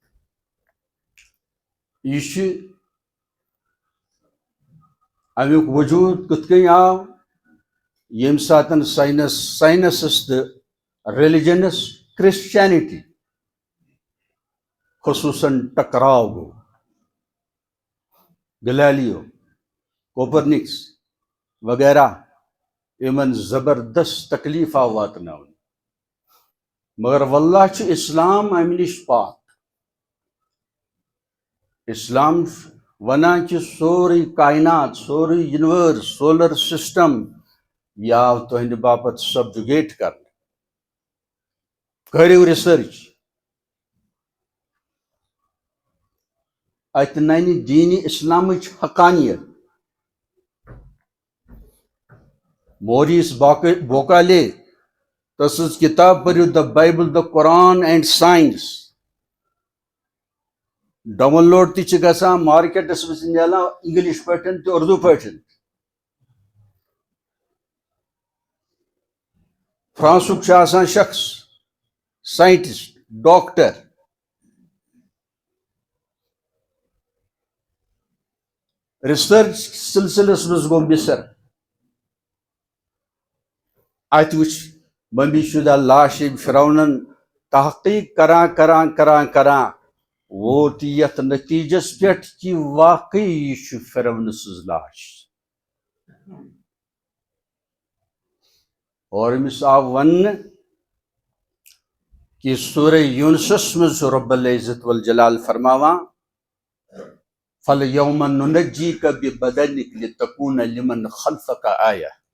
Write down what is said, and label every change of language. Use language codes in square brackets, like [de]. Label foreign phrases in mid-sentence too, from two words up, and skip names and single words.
[ks] یہِ چھُ امیُک وجوٗد کِتھ کٔنۍ آو ییٚمہِ ساتہٕ ساینسس تہٕ ریلِجنس کرسچینٹی خصوٗصن ٹکراو گوٚو گلیلیو کوپرنکس وغیرہ یِمن زبردست تکلیٖف آو واتناونہٕ مگر واللہ چھ اسلام امہ نش پاک اسلام ونان کہ سوری کائنات سوری یونیورس [en] solar system [ks] یہ آو تہند باپت سبجوگیٹ کرنے کرو ریسرچ ات نن دین اسلامچ حقانیت موریس بوکالے تسز کتاب پریو دا بائبل دا قرآن اینڈ سائنس ڈاؤن لوڈ تہ گژھان مارکیٹس مز ملان انگلش پہ تو اردو پہ فرانسک آسان شخص [en] scientist doctor [ks] ریسرچ سلسلس مز گو مصر ات وچ ممی شدہ لاش فرعونن تحقیق کران ووت یت نتیجس پہ کہ واقعی یہ فرعون سز لاش اور امس آو ون کہ سورہ یونسس مز [ar] رب العزت والجلال [ks] فرماوان [ar] فَالْيَوْمَ نُنَجِّيكَ بِبَدَنِكَ لِتَكُونَ لِمَنْ خَلْفَكَ آیَةً